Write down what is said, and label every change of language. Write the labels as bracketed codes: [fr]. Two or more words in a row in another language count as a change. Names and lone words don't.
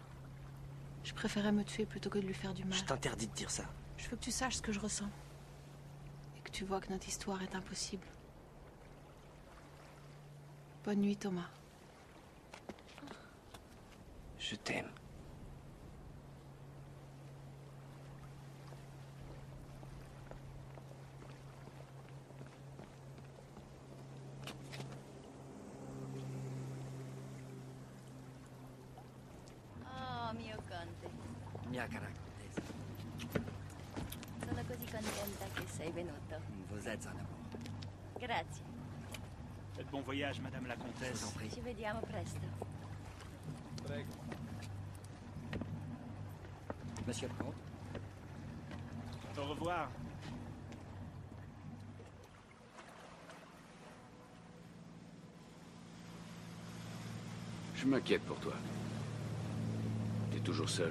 [fr] Je préférais me tuer plutôt que de lui faire du mal. Je t'interdis de dire ça. Je veux que tu saches ce que je ressens. Et que tu vois que notre histoire est impossible. Bonne nuit, Thomas. Je t'aime. [it] Oh, mio conte. Mia cara contessa. Sono così contenta che sei venuto. [fr] Vous êtes un amour. [it] Grazie. [fr] Faites bon voyage, Madame la Comtesse. [it] Ci vediamo presto. Prego. [fr] Monsieur le comte. Au revoir. Je m'inquiète pour toi. T'es toujours seul.